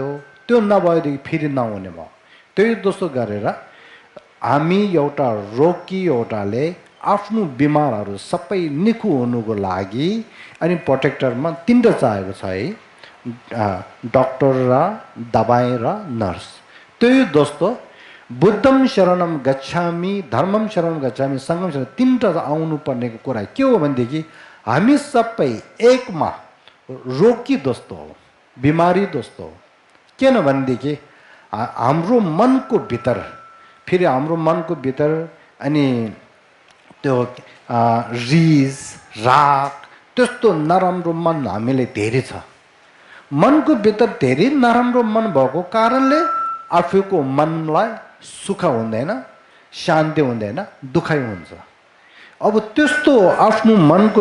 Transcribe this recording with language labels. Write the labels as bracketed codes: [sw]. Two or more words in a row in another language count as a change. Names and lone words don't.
[ne] त्यो नभएदेखि फेरि नहुने भयो। त्यही जस्तो गरेर हामी एउटा रोगी एउटाले आफ्नो बिमारहरू सबै निको हुनुको लागि अनि प्रोटेक्टरमा तीनवटा चाहिएको छ है, डक्टर र दबाई र नर्स। त्यही जस्तो [pi] बुद्धम शरणम गच्छामी, धर्मम शरणम गच्छामी, सङ्गम शरण [ne] तीनवटा आउनु पर्नेको कुरा के हो भनेदेखि हामी सबै एकमा रोगी जस्तो हो, बिमारी जस्तो हो। किनभनेदेखि हाम्रो मनको भित्र फेरि हाम्रो मनको भित्र अनि त्यो रिस राग त्यस्तो नराम्रो मन हामीले धेरै छ मनको भित्र धेरै नराम्रो मन भएको कारणले आफूको मनलाई सुख हुँदैन शान्ति हुँदैन दुखाइ हुन्छ अब त्यस्तो आफ्नो मनको